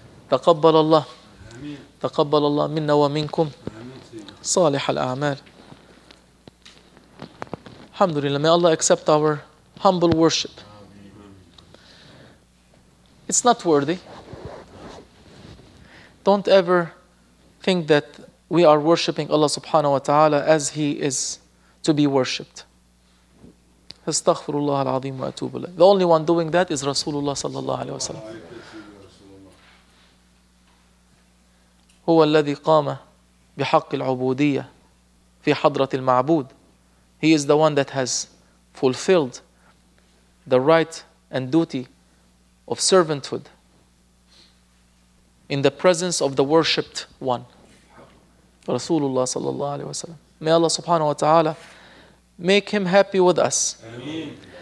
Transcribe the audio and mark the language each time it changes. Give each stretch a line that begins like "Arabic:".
Arabic: تقبل الله تقبل الله منا ومنكم صالح الأعمال.
English: Alhamdulillah, may Allah accept our humble worship. It's not worthy. Don't ever think that we are worshipping Allah subhanahu wa ta'ala as He is to be worshipped. Astaghfirullah al-azim wa atubu ilayh. The only one doing that is Rasulullah sallallahu alayhi wa sallam.
Arabic: هو الذي قام بحق العبودية في حضرة المعبود.
English: He is the one that has fulfilled the right and duty of servanthood in the presence of the worshipped one, Rasulullah sallallahu alayhi wa sallam. May Allah subhanahu wa ta'ala make him happy with us. Ameen.